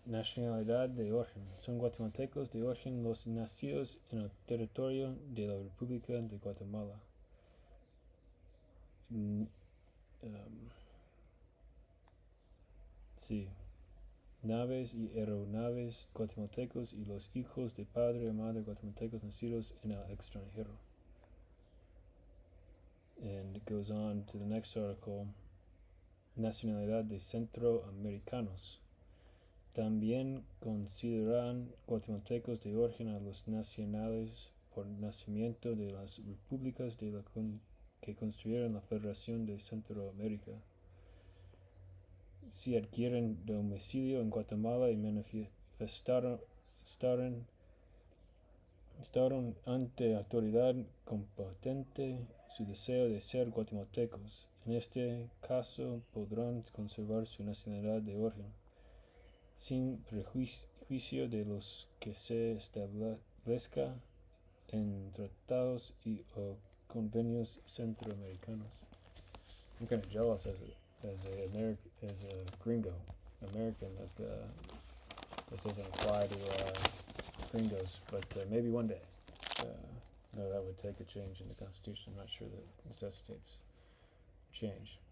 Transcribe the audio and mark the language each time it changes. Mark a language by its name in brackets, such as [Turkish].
[Spanish] Nacionalidad de origen. Son guatemaltecos de origen los nacidos en el territorio de la República de Guatemala. Sí. Naves y aeronaves guatemaltecos y los hijos de padre y madre guatemaltecos nacidos en el extranjero. [English] And it goes on to the next article. [Spanish] Nacionalidad de centroamericanos. También consideran guatemaltecos de origen a los nacionales por nacimiento de las repúblicas de la que construyeron la Federación de Centroamérica. Si adquieren domicilio en Guatemala y manifestaron ante autoridad competente su deseo de ser guatemaltecos. En este caso podrán conservar su nacionalidad de origen, sin prejuicio de los que se establezca en tratados y o convenios centroamericanos. [English] I'm kind of jealous as a gringo, American, that this doesn't apply to gringos, but maybe one day. No, that would take a change in the Constitution. I'm not sure that necessitates change.